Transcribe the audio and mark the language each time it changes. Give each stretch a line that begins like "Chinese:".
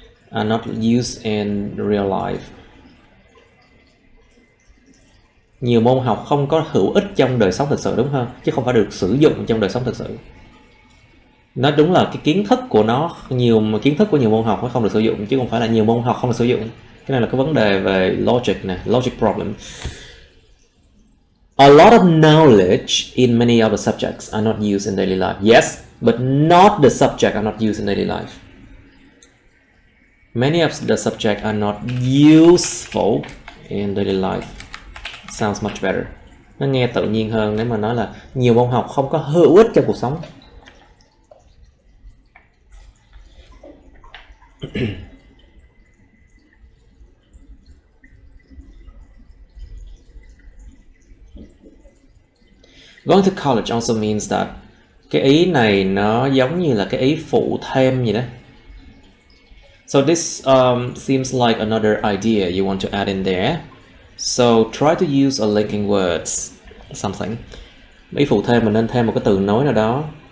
English: Are not used in real life.
Vietnamese: Nhiều môn học không có hữu ích trong đời sống thực sự, đúng không? Chứ không phải được sử dụng trong đời sống thực sự. Nó đúng là cái kiến thức của nó, kiến thức của nhiều môn học nó không được sử dụng, chứ không phải là nhiều môn học không được sử dụng. Cái này là cái vấn đề về logic nè,
English: logic problem. A lot of knowledge in many of the subjects are not used in daily life. Yes, but not the subject are not used in daily life. Many of the subjects are not useful in daily life. Sounds much better.
Vietnamese: Nó nghe tự nhiên hơn nếu mà nói là nhiều môn học không có hữu ích trong cuộc sống.
English: Going to college also means that,
Vietnamese: cái ý này nó giống như là cái ý phụ thêm gì đó.
English: So this seems like another idea you want to add in there. So try to use a linking words, something.
Vietnamese: Ý phụ thêm mình nên thêm một cái từ nối nào đó.